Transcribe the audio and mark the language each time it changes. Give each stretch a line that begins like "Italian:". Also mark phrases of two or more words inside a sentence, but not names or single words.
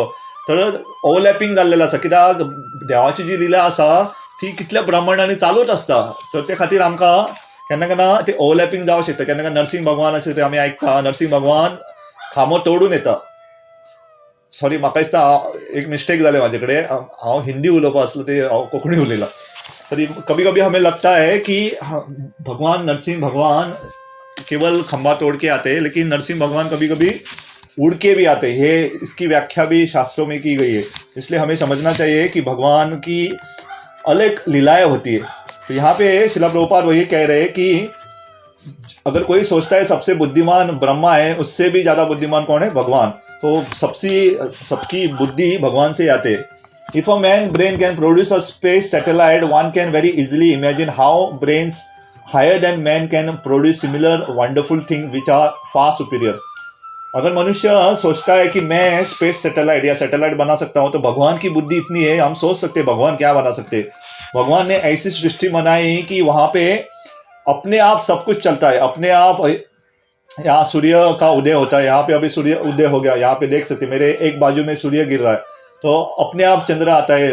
Konkani: तर ओव्हरलॅपिंग जाल्लेलो आसा, कित्याक देवाची जी लिला आसा ती कितल्या प्रमाणांनी चालूच आसता. तर ते खातीर आमकां केन्ना केन्ना ते ओव्हरलॅपिंग जावं शकता. केन्ना केन्ना नरसिंह भगवान अशें ते आमी आयकता, नरसिंह भगवान खांबो तोडून येता. सॉरी, म्हाका दिसता एक मिस्टेक जालें म्हाजे कडेन, हांव हिंदी उलोवपा आसलो ते हांव कोंकणी उलयलां.
Hindi: तरी कभी कभी हमें लगता है कि भगवान नरसिंह भगवान केवल खंबा तोड़ के आते हैं, लेकिन नरसिंह भगवान कभी कभी उड़ के भी आते हैं. ये इसकी व्याख्या भी शास्त्रों में की गई है. इसलिए हमें समझना चाहिए कि भगवान की अलग लीलाएं होती है. तो यहाँ पे श्रील प्रभुपाद वही कह रहे हैं कि अगर कोई सोचता है सबसे बुद्धिमान ब्रह्मा है, उससे भी ज़्यादा बुद्धिमान कौन है? भगवान. तो सबकी बुद्धि भगवान से आते हैं.
English: If a man brain can produce a space satellite, one can very easily imagine how brains higher than man can produce similar wonderful things which are far superior.
Hindi: अगर मनुष्य सोचता है कि मैं
English: space satellite
Hindi: या सैटेलाइट बना सकता हूं, तो भगवान की बुद्धि इतनी है, हम सोच सकते हैं भगवान क्या बना सकते हैं. भगवान ने ऐसी सृष्टि बनाई कि वहां पे अपने आप सब कुछ चलता है. अपने आप यहाँ सूर्य का उदय होता है, यहाँ पे अभी सूर्य उदय हो गया, यहाँ पे देख सकते मेरे एक बाजू में सूर्य गिर रहा है, तो अपने आप चंद्र आता है.